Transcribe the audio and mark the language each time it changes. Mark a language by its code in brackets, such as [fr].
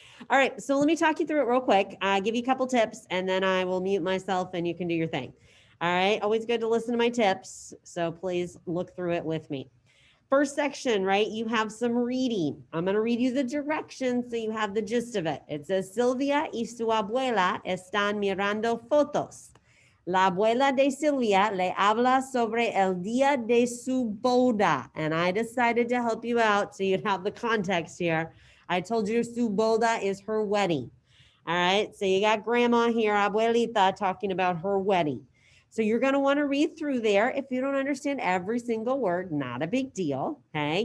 [en] All right, so let me talk you through it real quick. Give you a couple tips, and then I will mute myself, and you can do your thing. All right, always good to listen to my tips, so please look through it with me. First section, right? You have some reading. I'm going to read you the directions so you have the gist of it. It says, [es] Silvia y su abuela están mirando fotos. La abuela de Silvia le habla sobre el día de su boda. [en] And I decided to help you out so you'd have the context here. I told you [es] su boda [en] is her wedding. All right. So you got grandma here, abuelita, talking about her wedding. So you're going to want to read through there. If you don't understand every single word, not a big deal. Okay.